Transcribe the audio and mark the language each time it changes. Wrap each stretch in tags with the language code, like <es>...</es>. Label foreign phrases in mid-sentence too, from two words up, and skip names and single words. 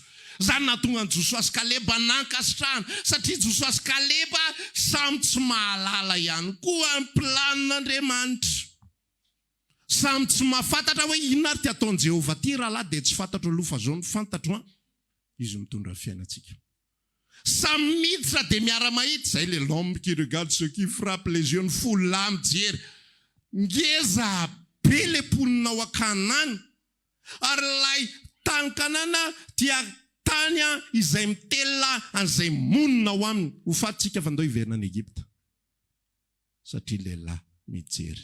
<mg>Zany natonga ny Joshua sy Kaleba nankasitrahana, satria Joshua sy Kaleba samy tsy mahalala ihany koa amin'ny planin'Andriamanitra. Samy tsy mahafantatra hoe inona ary ty ataon'i Jehovah ty rahalahy dia tsy fantatro aloha fa zao ny fantatro izy mitondra fiainantsika. Samy miditra dia miara-mahitsy, zay</mg> <fr>le l'homme qui regarde ce qui frappe les yeux,</fr> <mg>ny folo lahy mijery. Ngeza be le mponinao ankanany, ary lay tany kanana dia tany izay mitelona an'izay monina ho aminy ho fatsika fa andao hiverina any Egypta satria lehilahy mijery</mg>